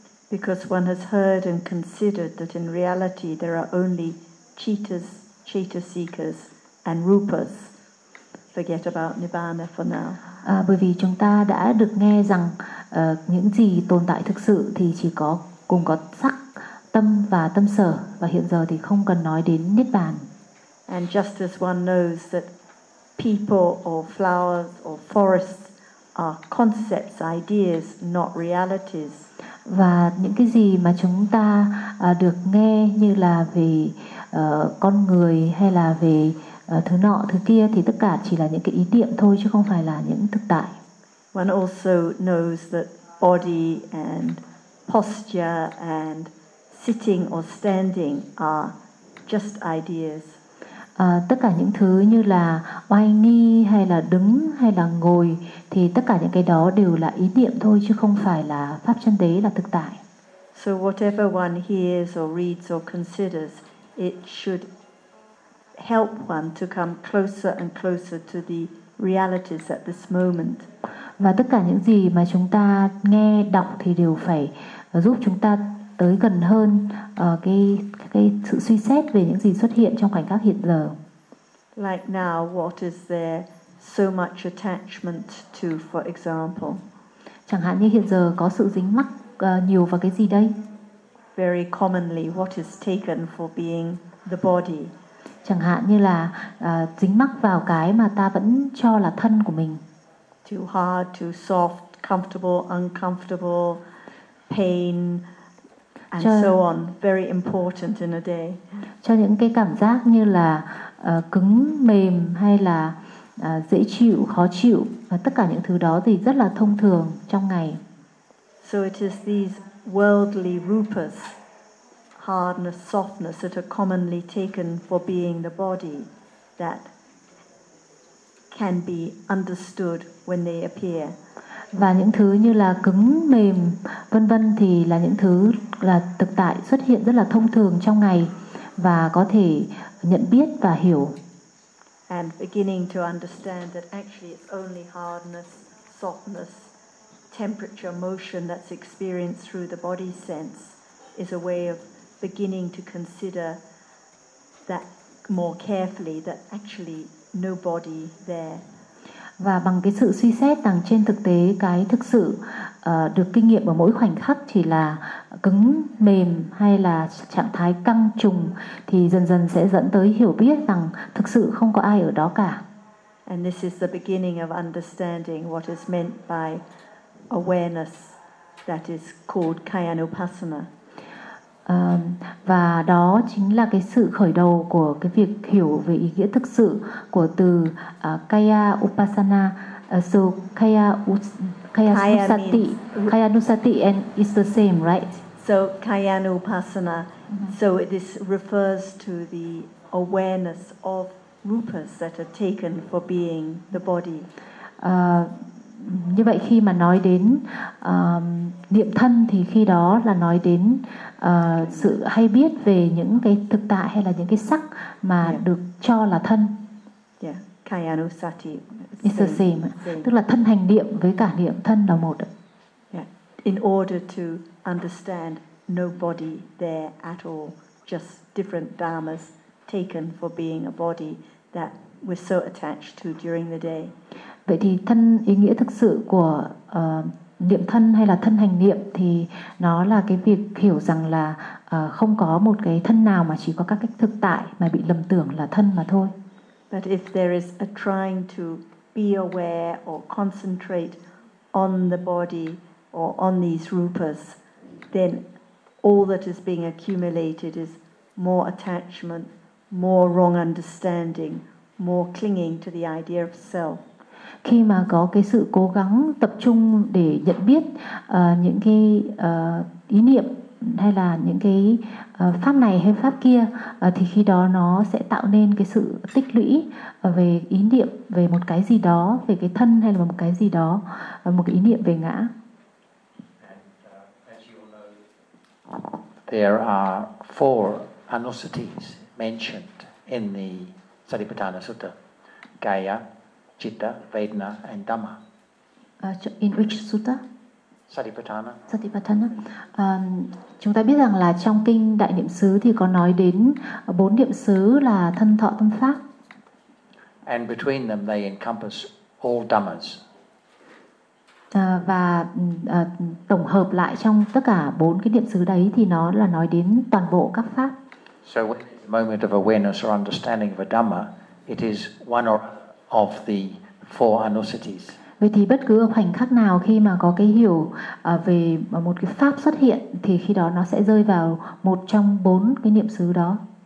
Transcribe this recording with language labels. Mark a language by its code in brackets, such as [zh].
[en] Because one has heard and considered that in reality there are only cheetahs, cheetah seekers and rupas. Forget about Nibbana for now. [vi] Bởi vì chúng ta đã được nghe rằng những gì tồn tại thực sự thì chỉ có cùng có sắc, tâm và tâm sở, và hiện giờ thì không cần nói đến Niết Bàn. [en] And just as one knows that people or flowers or forests are concepts, ideas, not realities. [vi] Và những cái gì mà chúng ta được nghe như là về con người hay là về thứ nọ thứ kia thì tất cả chỉ là những cái ý niệm thôi chứ không phải là những thực tại. [en] One also knows that body and posture and sitting or standing are just ideas. [vi] Tất cả những thứ như là oai nghi hay là đứng hay là ngồi thì tất cả những cái đó đều là ý niệm thôi chứ không phải là pháp chân đế, là thực tại. [en] So whatever one hears or reads or considers, it should help one to come closer and closer to the realities at this moment. [vi] Và tất cả những gì mà chúng ta nghe đọc thì đều phải giúp chúng ta tới gần hơn cái sự suy xét về những gì xuất hiện trong khoảnh khắc hiện giờ. [en] Like now, what is there so much attachment to, for example? [vi] Chẳng hạn như hiện giờ có sự dính mắc nhiều vào cái gì đây? [en] Very commonly, what is taken for being the body? [vi] Chẳng hạn như là dính mắc vào cái mà ta vẫn cho là thân của mình. [en] Too hard, too soft, comfortable, uncomfortable, pain, and cho, so on. Very important in a day. [vi] Cho những cái cảm giác như là cứng, mềm hay là dễ chịu, khó chịu, và tất cả những thứ đó thì rất là thông thường trong ngày. [en] So it is these worldly rupas, hardness, softness that are commonly taken for being the body, that can be understood when they appear. [vi] Và những thứ như là cứng, mềm, vân vân thì là những thứ là thực tại xuất hiện rất là thông thường trong ngày và có thể nhận biết và hiểu. [en] And beginning to understand that actually it's only hardness, softness, temperature, motion that's experienced through the body sense is a way of beginning to consider that more carefully, that actually nobody there. [vi] Và bằng cái sự suy xét rằng trên thực tế cái thực sự được kinh nghiệm ở mỗi khoảnh khắc chỉ là cứng mềm hay là trạng thái căng trùng thì dần dần sẽ dẫn tới hiểu biết rằng thực sự không có ai ở đó cả. [en] And this is the beginning of understanding what is meant by awareness that is called Kayanupassana. [vi] Và đó chính là cái sự khởi đầu của cái việc hiểu về ý nghĩa thực sự của từ kaya upasana. [en] So kaya kayanusati kayanusati and it's the same, right? So kayanupasana. So this refers to the awareness of rupas that are taken for being the body. [vi] Như vậy khi mà nói đến niệm thân thì khi đó là nói đến sự hay biết về những cái thực tại hay là những cái sắc mà được cho là thân. [en] Yeah, kayanusati. It's the same. [vi] Tức là thân hành niệm với cả niệm thân là một. [en] Yeah. In order to understand nobody there at all, just different dharmas taken for being a body that we're so attached to during the day. [vi] Vậy thì thân ý nghĩa thực sự của niệm thân hay là thân hành niệm thì nó là cái việc hiểu rằng là không có một cái thân nào mà chỉ có các cái thực tại mà bị lầm tưởng là thân mà thôi. [en] But if there is a trying to be aware or concentrate on the body or on these rupas, then all that is being accumulated is more attachment, more wrong understanding, more clinging to the idea of self. [vi] Khi mà có cái sự cố gắng tập trung để nhận biết những cái ý niệm hay là những cái pháp này hay pháp kia thì khi đó nó sẽ tạo nên cái sự tích lũy về ý niệm về một cái gì đó, về cái thân hay là một cái gì đó, một cái ý niệm về ngã. [en] There are four anusatis mentioned in the Satipatthana Sutta. Kaya, Citta, Vedana, and Dhamma. In which sutta? Satipatthana. Satipatthana. [vi] Chúng ta biết rằng là trong kinh Đại Niệm Xứ thì có nói đến bốn niệm xứ là thân, thọ, tâm, pháp. [en] And between them, they encompass all dhammas. [vi] Và tổng hợp lại trong tất cả bốn cái niệm xứ đấy thì nó là nói đến toàn bộ các pháp. [en] So when the moment of awareness or understanding of a dhamma, it is one or of the four anusatis. [vi] Vậy thì bất cứ khoảnh khắc nào khi mà có cái hiểu về một cái pháp xuất hiện thì khi đó nó sẽ rơi vào một trong bốn cái niệm xứ đó.